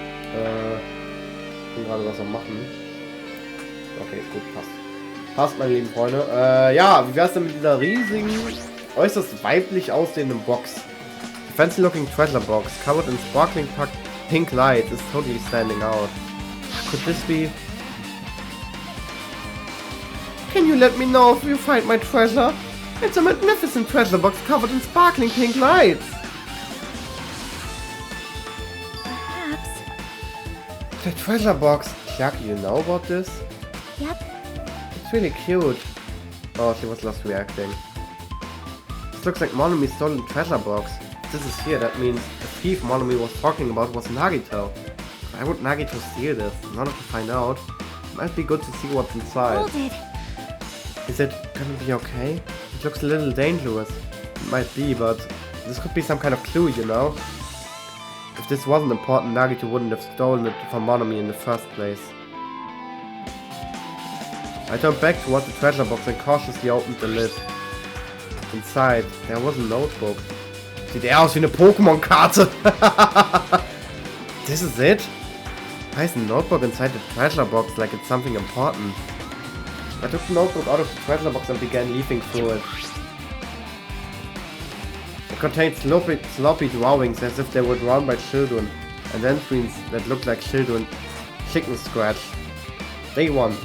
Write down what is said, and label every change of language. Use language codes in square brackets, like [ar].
[de] Ich bin gerade was am machen. Okay, gut, passt. Passt, meine lieben Freunde. Ja, wie wär's denn mit dieser riesigen, äußerst weiblich aussehenden Box? [en] The fancy looking treasure box, covered in sparkling pink lights, is totally standing out. Could this be... Can you let me know if you find my treasure? It's a magnificent treasure box covered in sparkling pink lights. Perhaps. The treasure box. Kyaki, you know about this? Yep. It's really cute. Oh, she was lost reacting. This looks like Monomi's stolen treasure box. If this is here, that means the thief Monomi was talking about was Nagito. Why would Nagito steal this? In order to find out, it might be good to see what's inside. Hold it. Is it gonna be okay? It looks a little dangerous. It might be, but this could be some kind of clue, you know? If this wasn't important, Nagito wouldn't have stolen it from Monomi in the first place. I turned back towards the treasure box and cautiously opened the lid. Inside, there was a notebook. [de] Sieht eher aus wie eine Pokémon-Karte. [en] This is it? Why is a notebook inside the treasure box like it's something important? I took the notebook out of the treasure box and began leafing through it. contains sloppy drawings as if they were drawn by children, and entries that looked like children chicken scratch. Day 1.